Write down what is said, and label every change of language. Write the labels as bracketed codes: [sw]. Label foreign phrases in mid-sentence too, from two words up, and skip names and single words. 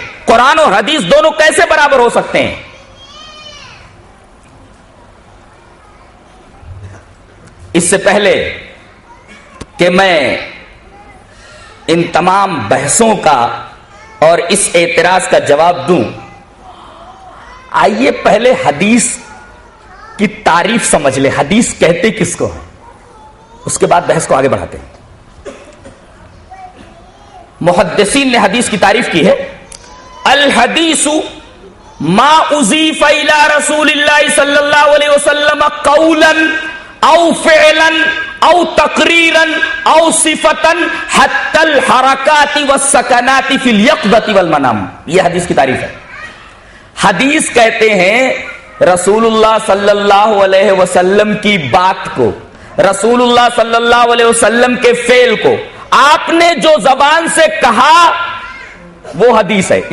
[ur] قرآن اور حدیث دونوں کیسے برابر ہو سکتے ہیں؟ اس سے پہلے کہ میں ان تمام بحثوں کا اور اس اعتراض کا جواب دوں، آئیے پہلے حدیث کی تعریف سمجھ لیں. حدیث کہتے کس کو ہے، اس کے بعد بحث کو آگے بڑھاتے ہیں. محدثین نے حدیث کی تعریف کی ہے، [ar] الحدیث ما اضیف الی رسول اللہ صلی اللہ علیہ وسلم قولا او فعلا او تقریرا او صفتا حتی الحرکات والسکنات فی الیقظۃ والمنام. یہ حدیث کی تعریف ہے. حدیث کہتے ہیں رسول اللہ صلی اللہ علیہ وسلم کی بات کو، رسول اللہ صلی اللہ علیہ وسلم کے فعل کو آپ نے جو زبان سے کہا وہ حدیث ہے.